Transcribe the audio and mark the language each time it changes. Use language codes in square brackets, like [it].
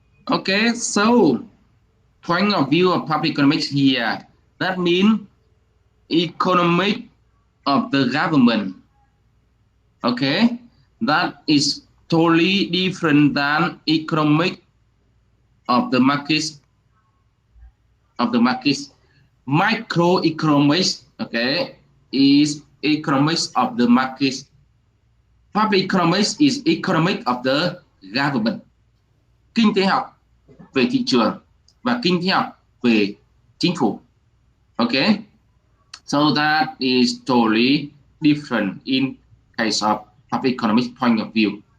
[en] Okay, so point of view of public economics here, that means economic of the government, okay, that is totally different than economic of the markets. Microeconomics, okay, is economics of the markets. Public economics is economic of the government. [vi] Kinh tế học về thị trường và kinh tế học về chính phủ. [en] Okay, so that is totally different in case of public economics point of view.